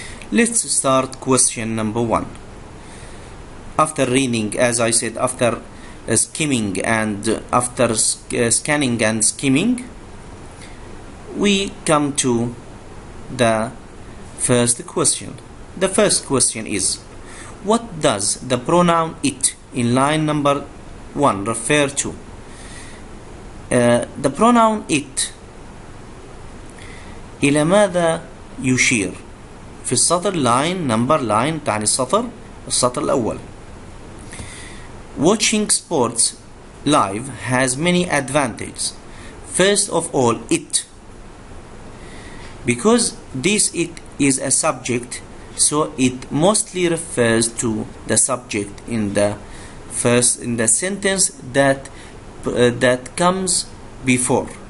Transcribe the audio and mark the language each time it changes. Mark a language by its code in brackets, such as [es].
[en] Let's start question number 1. After reading, as I said, after skimming and after scanning and skimming, we come to the first question. The first question is, what does the pronoun it in line number 1 refer to? The pronoun it [ar] إلى ماذا يشير؟ في السطر line تعني السطر الأول. [en] Watching sports live has many advantages. First of all, it, because this it is a subject, so it mostly refers to the subject in the sentence that comes before.